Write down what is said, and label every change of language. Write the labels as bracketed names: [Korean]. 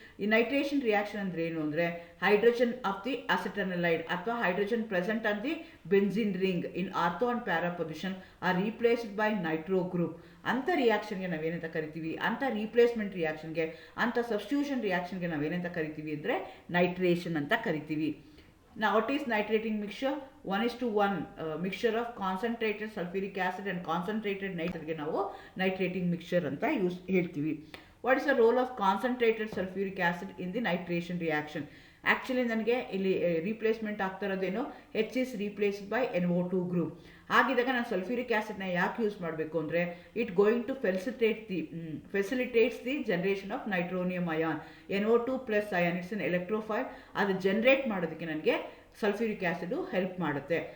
[Kannada] ಈ nitration reaction ಅಂದರೆ ಏನು ಅಂದರೆ, [English] Hydrogen of the acetanilide ಅಥವಾ hydrogen present on the benzene ring in ortho and para position are replaced by nitro group. [Kannada] ಅಂಥ ರಿಯಾಕ್ಷನ್ಗೆ ನಾವೇನಂತ ಕರಿತೀವಿ, ಅಂಥ ರೀಪ್ಲೇಸ್ಮೆಂಟ್ ರಿಯಾಕ್ಷನ್ಗೆ, ಅಂಥ ಸಬ್ಸ್ಟಿಟ್ಯೂಷನ್ ರಿಯಾಕ್ಷನ್ಗೆ ನಾವೇನಂತ ಕರಿತೀವಿ ಅಂದರೆ ನೈಟ್ರೇಷನ್ ಅಂತ ಕರಿತೀವಿ. [English] Now what is nitrating mixture? 1:1 mixture of concentrated sulfuric acid and concentrated nitrogen [Kannada] ನಾವು nitrating mixture ಅಂತ ಹೇಳ್ತೀವಿ. [English] What is the role of concentrated sulfuric acid in the nitration reaction? [Kannada] Actually ನನಗೆ ಇಲ್ಲಿ ರೀಪ್ಲೇಸ್ಮೆಂಟ್ ಆಗ್ತಾ ಇರೋದೇನು, [English] H is replaced by NO2 [Kannada] group. ಹಾಗಿದ್ದಾಗ ನಾನು sulphuric ಆ್ಯಸಿಡ್ನ ಯಾಕೆ use ಮಾಡಬೇಕು ಅಂದರೆ, [English] It going to facilitates the generation of nitronium ion. [Kannada] NO2 plus ion, [English] It's an electrophile. [Kannada] ಅದು generate ಮಾಡೋದಕ್ಕೆ ನನಗೆ ಸಲ್ಫ್ಯೂರಿಕ್ ಆ್ಯಸಿಡು ಹೆಲ್ಪ್ ಮಾಡುತ್ತೆ.